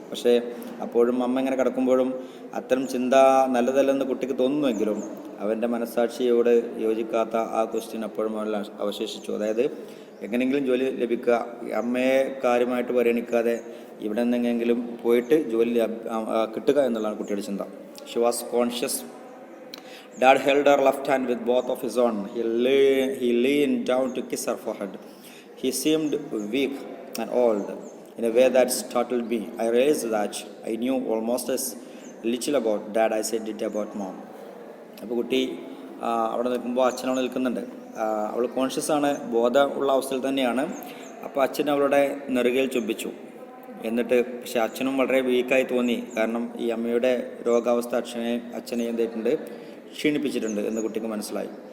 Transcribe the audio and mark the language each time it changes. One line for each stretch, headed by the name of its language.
Malayalam: പക്ഷേ അപ്പോഴും അമ്മ ഇങ്ങനെ കിടക്കുമ്പോഴും അത്തരം ചിന്ത നല്ലതല്ലെന്ന് കുട്ടിക്ക് തോന്നുന്നുവെങ്കിലും അവൻ്റെ മനസ്സാക്ഷിയോട് യോജിക്കാത്ത ആ ക്വസ്റ്റ്യൻ അപ്പോഴും അവൻ അവശേഷിച്ചു. അതായത് എങ്ങനെയെങ്കിലും ജോലി ലഭിക്കുക, അമ്മയെ കാര്യമായിട്ട് പരിഗണിക്കാതെ ഇവിടെ നിന്നെങ്കിലും പോയിട്ട് ജോലി കിട്ടുക എന്നുള്ളതാണ് കുട്ടിയുടെ ചിന്ത.
English: She was conscious. Dad held her left hand with both of his own. He leaned down to kiss her forehead. He seemed weak and old in a way that startled me. I realized that I knew almost as little about Dad as I did about Mom.
Malayalam: അപ്പോൾ കുട്ടി അവിടെ നിൽക്കുമ്പോൾ അച്ഛനവിടെ നിൽക്കുന്നുണ്ട്. അവൾ conscious ആണ്, ബോധമുള്ള അവസ്ഥയിൽ തന്നെയാണ്. അപ്പോൾ അച്ഛൻ അവളുടെ നെറുകയിൽ ചുംബിച്ചു. എന്നിട്ട് പക്ഷെ അച്ഛനും വളരെ വീക്കായി തോന്നി. കാരണം ഈ അമ്മയുടെ രോഗാവസ്ഥ അച്ഛനെ എന്തായിട്ടുണ്ട്, ക്ഷീണിപ്പിച്ചിട്ടുണ്ട് എന്ന് കുട്ടിക്ക് മനസ്സിലായി.